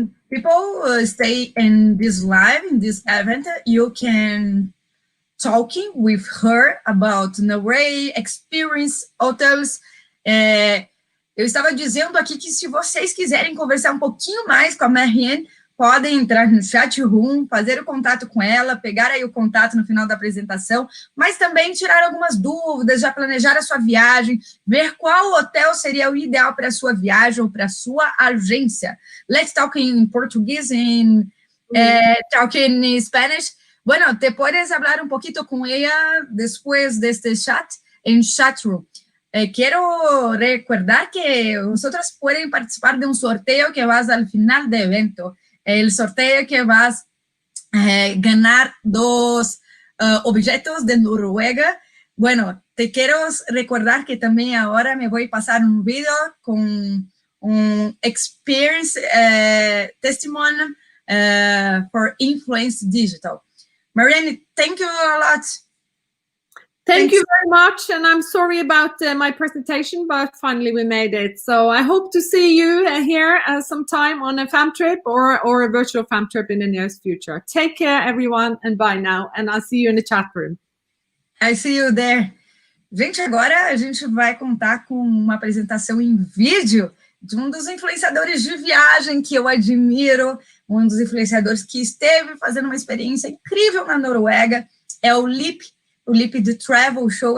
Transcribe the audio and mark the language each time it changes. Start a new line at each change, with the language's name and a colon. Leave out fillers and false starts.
English: People stay in this live, in this event, you can talking with her about Norway experience hotels.
Portuguese: Eu estava dizendo aqui que se vocês quiserem conversar um pouquinho mais com a Marianne, podem entrar no chat room, fazer o contato com ela, pegar aí o contato no final da apresentação, mas também tirar algumas dúvidas, já planejar a sua viagem, ver qual hotel seria o ideal para a sua viagem ou para a sua agência.
English: Let's talk in Portuguese and talk in Spanish.
Spanish: Bueno, te puedes hablar un poquito con ella después de este chat en chat room. Quiero recordar que vosotros pueden participar de un sorteo que vas al final del evento. El sorteo que vas a ganar 2 objetos de Noruega. Bueno, te quiero recordar que también ahora me voy a pasar un video con un
English: experience testimony for Influence Digital. Marianne, thank you a lot. Thank you very much, and I'm sorry about my presentation, but finally we made it. So I hope to see you here sometime on a fam trip or a virtual fam trip in the nearest future. Take care, everyone, and bye now, and I'll see you in the chat room. I see you there.
Portuguese: Gente, agora a gente vai contar com uma apresentação em vídeo de um dos influenciadores de viagem que eu admiro, um dos influenciadores que esteve fazendo uma experiência incrível na Noruega, é o Lip do Travel Show.